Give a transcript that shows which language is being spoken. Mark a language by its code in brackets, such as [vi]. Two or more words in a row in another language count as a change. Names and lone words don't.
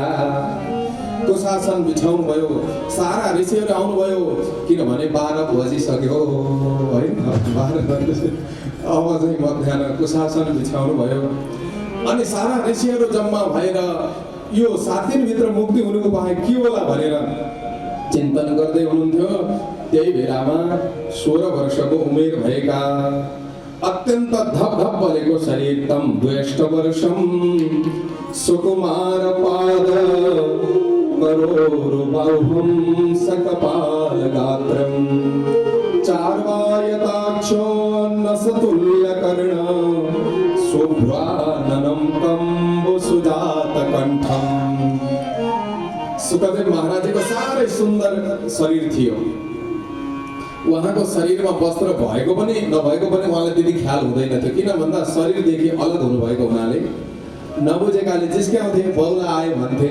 [ne] कुशासन बिछाउनु भयो, सारा ऋषिहरू आउनुभयो, किनभने 12 बजिसक्यो है, 12 बजेपछि अब चाहिँ मध्याह कुशासन बिछाउनु भयो। अनि सारा ऋषिहरू जम्मा भएर यो 7 दिनभित्र मुक्ति हुनुको उपाय के होला भनेर चिन्तन गर्दै हुनुहुन्थ्यो। त्यही बेलामा 16 वर्षको उमेर भएका, अत्यन्त धपधप बलेको शरीर, [sa] तम 2 वर्षम सुकुमार पाद करोरुबाहुं सकपाल गात्रं चार्वायताक्षो नसतुल्यकर्ण शुभ्राननं कम्बुसुजात कण्ठं। [ne] सुखदेव महाराजको साह्रै सुन्दर शरीर थियो। उहाँको शरीरमा वस्त्र भएको पनि नभएको पनि उहाँलाई त्यति ख्याल हुँदैन थियो, किन भन्दा शरीरदेखि अलग हुनुभएको हुनाले नबुझेकाले जिस्क्याउँथे, बौला आए भन्थे।